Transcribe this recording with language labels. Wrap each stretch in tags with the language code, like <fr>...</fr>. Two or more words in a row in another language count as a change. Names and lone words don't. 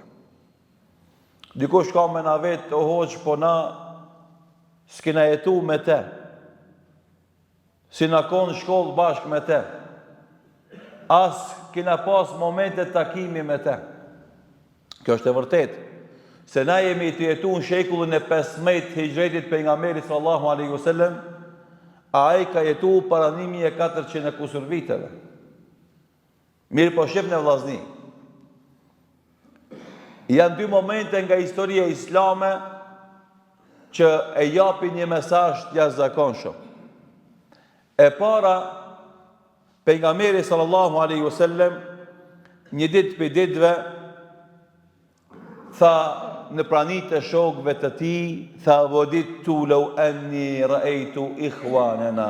<sq>Dikush ka me na vetë, o hoq, po na s'kena jetu me te. Si na konë shkollë bashkë me te. as kena pas momente takimi me te. Kjo është e vërtet. Se na jemi të jetu në shekullin e 15 hijretit pejgamberit</sq> <ar>صلى الله عليه وسلم,</ar> <sq>a ai ka jetu para 1400 e kusur viteve. Mirë po shqip në vllazni. Janë dy momente nga historia islame që e japin një mesazh të jashtëzakonshëm. E para, pejgamberi</sq> <ar>صلى الله عليه وسلم</ar> <sq>një ditë për ditëve tha në pranit e shokëve të tij, tha</sq> <ar>وددت لو أني رأيت إخواننا.</ar>